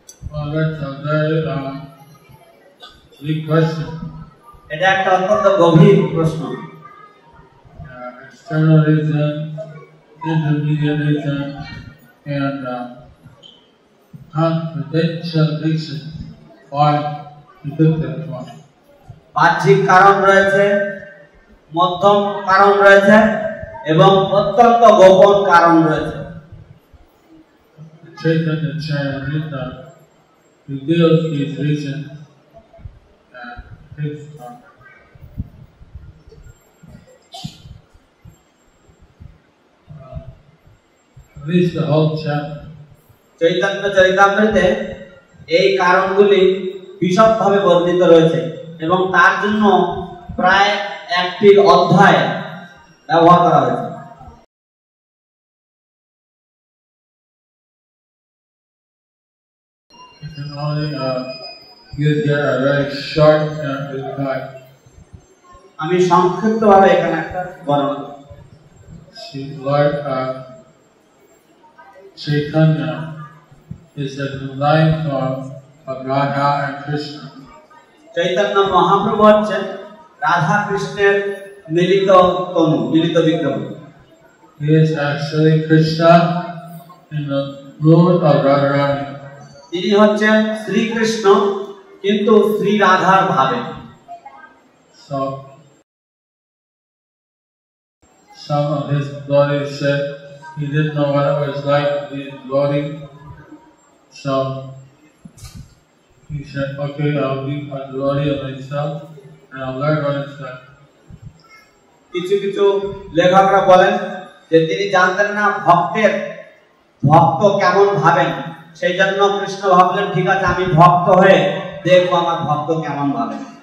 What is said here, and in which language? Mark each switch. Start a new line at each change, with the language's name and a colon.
English: Well, that's a very big question.
Bangla: এটা একটা অত্যন্ত গভীর প্রশ্ন।
English: External reason, intermediate reason, and confidential reason why he took that one.
Bangla: বাহ্যিক কারণ রয়েছে, মধ্যম কারণ রয়েছে এবং অত্যন্ত গোপন কারণ রয়েছে।
English: Chaitanya Charitamrita reveals these reasons and takes at least the whole chapter.
Bangla: Chaitanya চরিতামৃতে এই কারণগুলি বিশদভাবে বর্ণিত রয়েছে এবং তার জন্য প্রায় একটি অধ্যায় ব্যবহার করা হয়েছে।
English: You can only give there a very short reply.
Bangla: আমি সংক্ষিপ্তভাবে এখানে একটা বর্ণনা করব।
English: Lord Chaitanya is the combined form of Radha and Krishna.
Bangla: Chaitanya Mahaprabhu হচ্ছেন রাধা কৃষ্ণের মিলিত তনু, মিলিত বিগ্রহ।
English: He is actually Krishna in the mood of Radharani.
Bangla: তিনি হচ্ছেন শ্রীকৃষ্ণ কিন্তু শ্রী রাধার ভাবে।
English: So some of his devotees said he didn't know what it was like to be a devotee. So he said, okay, I'll be a devotee of myself and I'll learn what it's like.
Bangla: কিছু কিছু লেখকরা বলেন যে তিনি জানতেন না ভক্ত কেমন ভাবেন, সেই জন্য কৃষ্ণ ভাবলেন ঠিক আছে আমি ভক্ত হয়ে দেখবো আমার ভক্ত কেমন ভাবেন।